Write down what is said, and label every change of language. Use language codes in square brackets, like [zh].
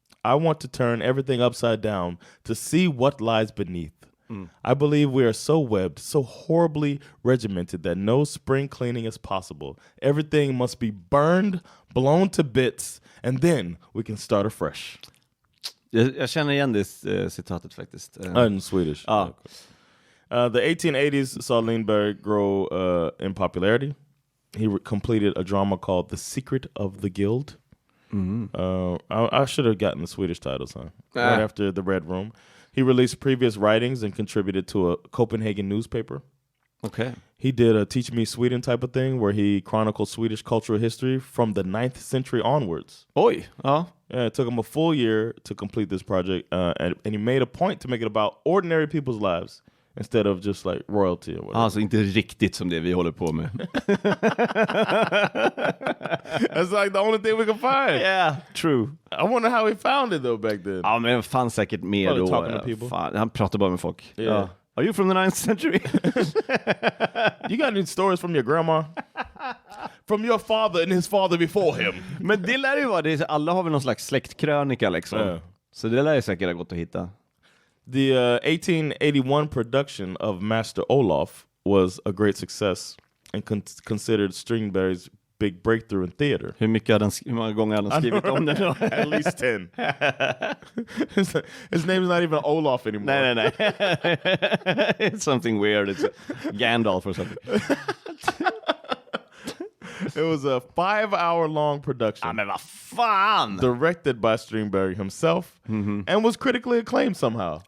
[en] I want to turn everything upside down to see what lies beneath. I believe we are so webbed, so horribly regimented that no spring cleaning is possible. Everything must be burned, blown to bits, and then we can start afresh." [sv] Jag känner igen det citatet faktiskt. [en] In Swedish. The 1880s saw Lindbergh grow in popularity. He completed a drama called The Secret of the Guild. I should have gotten the Swedish titles, right after The Red Room. He released previous writings and contributed to a Copenhagen newspaper. Okay. He did a Teach Me Sweden type of thing where he chronicled Swedish cultural history from the 9th century onwards. [sv] Oj, ja. [en] Yeah, it took him a full year to complete this project, and he made a point to make it about ordinary people's lives instead of just like royalty or whatever. [sv] Alltså inte riktigt som det vi håller på med. [en] That's like the only thing we can find. Yeah, true. I wonder how he found it though back then. [sv] Ja, men det fanns säkert mer [en] Probably [sv] då. [en] talking to people. [sv] Fan, han pratar bara med folk. [en] Yeah. [sv] Ja. [en] Are you from the 9th century? You got any stories from your grandma? From your father and his father before him? [sv] Men det lär ju vara det. Alla har väl någon slags släktkrönika liksom. [en] Yeah. [sv] Så det lär ju säkert ha gått att hitta. [en] The 1881 production of Master Olaf was a great success and considered Strindberg's big breakthrough in theater. [sv] Hur många gånger hade han skrivit om det då? [en] At least 10. His name is not even Olaf anymore. [sv] Nej. [en] It's something weird. It's Gandalf or something. It was a 5-hour-long production. [sv] Ja, men vad fan! [en] Directed by Strindberg himself and was critically acclaimed somehow.